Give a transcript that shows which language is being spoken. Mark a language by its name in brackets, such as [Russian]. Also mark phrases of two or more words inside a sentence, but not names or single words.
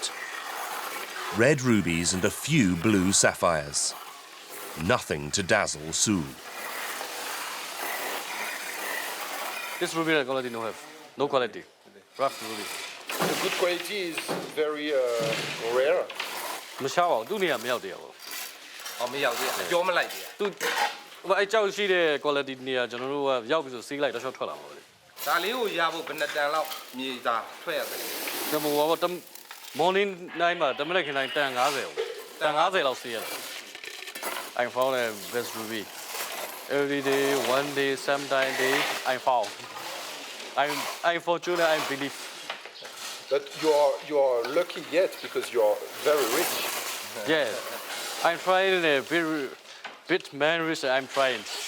[English] Red rubies and a few blue sapphires. Nothing to dazzle Sue. This ruby quality no have. No quality. Rough ruby. The good quality is very rare. [Burmese] မရှားပါဘူးသူ့နေရာမရောက်သေးဘူး မရောက်သေးဘူးပြောမလိုက်သေး သူအဲ့ကြောက်ရှိတဲ့ quality နေရာကျွန်တော်တို့ကရောက်ပြီဆိုစီးလိုက်တော့ရှော့ထွက်လာမှာပဲ ဒါလေးကိုရဖို့ဘယ်နှစ်တန်လောက်မြေသာထွက်ရလဲ ဒါမှမဟုတ် morning 9မှာတမနက်ခင်းတိုင်းတန်50ကိုတန်50လောက်စီးရတယ် [English] I found a best ruby every day one day sometime day I found I fortunate I believe But you are lucky yet because you are very rich. yeah I'm trying a bit man rich I'm trying